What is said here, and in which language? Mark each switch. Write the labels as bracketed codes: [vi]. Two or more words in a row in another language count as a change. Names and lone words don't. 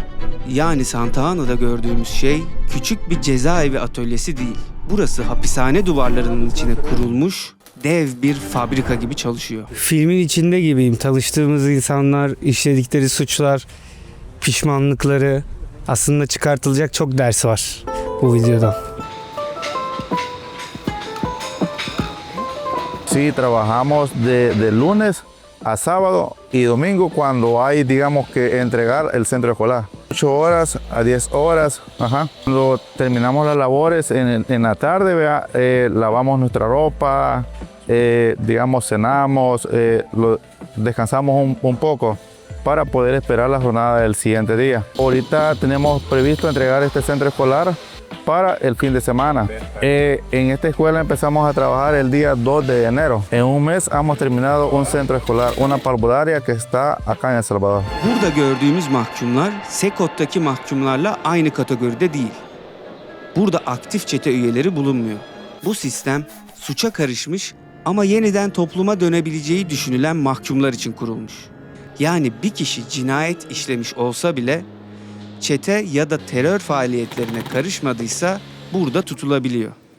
[tr] Yani Santa Ana'da gördüğümüz şey küçük bir cezaevi atölyesi değil. Burası hapishane duvarlarının içine kurulmuş dev bir fabrika gibi çalışıyor. Filmin içinde gibiyim. Çalıştığımız insanlar, işledikleri suçlar, pişmanlıkları, aslında çıkartılacak çok ders var bu videodan. [es] Sí, trabajamos de lunes a sábado y domingo cuando hay, digamos, que entregar el centro escolar. 8 horas a 10 horas. Ajá. Cuando terminamos las labores en la tarde, lavamos nuestra ropa, digamos, cenamos, descansamos un poco para poder esperar la jornada del siguiente día. Ahorita tenemos previsto entregar este centro escolar para el fin de semana. En esta escuela empezamos a trabajar el día 2 de enero. En un mes hemos terminado un centro escolar, una parvularia que está acá en El Salvador. [tr] Burada gördüğümüz mahkumlar Sekot'taki mahkumlarla aynı kategoride değil. Burada aktif çete üyeleri bulunmuyor. Bu sistem suça karışmış ama yeniden topluma dönebileceği düşünülen mahkumlar için kurulmuş. Yani bir kişi cinayet işlemiş olsa bile çete ya da terör faaliyetlerine karışmadıysa burada tutulabiliyor.